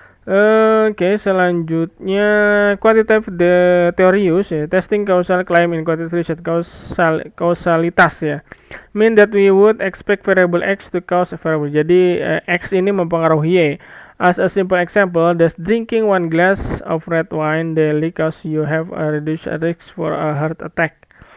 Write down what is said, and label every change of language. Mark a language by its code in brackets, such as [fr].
[id] Oke, selanjutnya [en] quantitative theory use ya, testing causal claim in quantitative research, [id] kausalitas ya, [en] mean that we would expect variable X to cause a variable. [id] Jadi X ini mempengaruhi Y. [en] As a simple example, does drinking 1 glass of red wine daily cause you have a reduced risk for a heart attack?